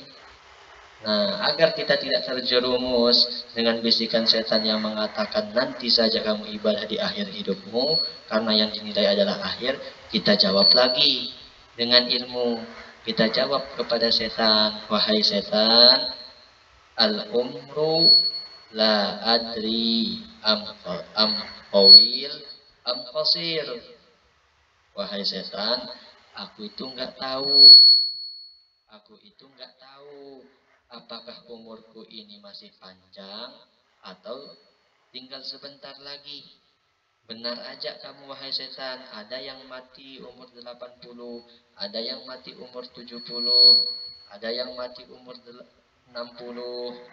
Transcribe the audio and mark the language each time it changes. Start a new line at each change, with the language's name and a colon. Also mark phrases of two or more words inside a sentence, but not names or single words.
Indonesian: Nah, agar kita tidak terjerumus dengan bisikan setan yang mengatakan nanti saja kamu ibadah di akhir hidupmu, karena yang dinilai adalah akhir, kita jawab lagi dengan ilmu. Kita jawab kepada setan, wahai setan,
Arabic: العمر لا أدري أم طويل أم قصير.
Indonesian: Wahai setan, aku itu enggak tahu. Aku itu enggak tahu apakah umurku ini masih panjang atau tinggal sebentar lagi. Benar aja kamu wahai setan, ada yang mati umur 80, ada yang mati umur 70, ada yang mati umur 60.